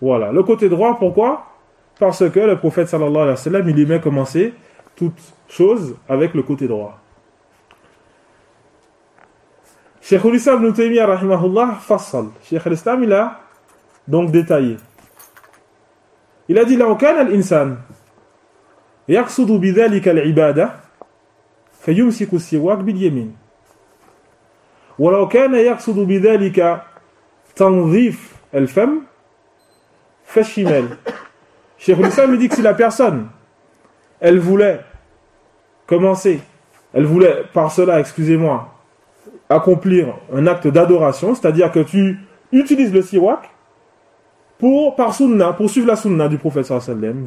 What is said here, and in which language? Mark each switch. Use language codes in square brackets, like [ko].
[fr] Voilà, le côté droit, pourquoi ? Parce que le prophète sallallahu alayhi wa sallam, il aimait commencer toute chose avec le côté droit. Cheikh al-Islam ibn Taymiyyah rahimahullah fassal. Cheikh al-Islam il a donc détaillé. Il a dit [ar] لو كان الإنسان يقصد بذلك العبادة فيمسك السواك باليمين ولو كان يقصد بذلك تنظيف الفم فالشمال. [fr] Cheikh al-Islam il dit que si la personne elle voulait commencer, elle voulait par cela, excusez-moi, accomplir un acte d'adoration, c'est-à-dire que tu utilises le siwak pour, par sunna, pour suivre la sunna du prophète sallallahu alayhi wa sallam.